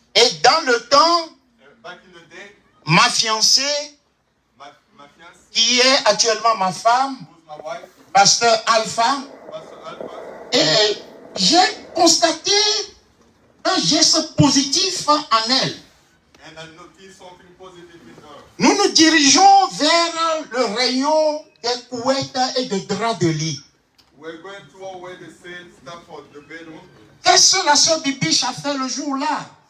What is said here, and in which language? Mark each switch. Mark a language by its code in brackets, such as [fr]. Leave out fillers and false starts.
[fr] Et dans le temps, [en] and back in the day, [fr] ma fiancée, [en] my fiance, [fr] qui est actuellement ma femme, [en] who's my wife, [fr] pasteur Alpha, [en] Pastor Alpha, [fr] et j'ai constaté un geste positif en elle. [en] and I noticed something positive in her. [fr] Nous nous dirigeons vers le rayon des couettes et des draps de lit. [en] We're going to where they say stop for the bedroom. [fr] Qu'est-ce que la sœur Bibiche a fait le jour-là?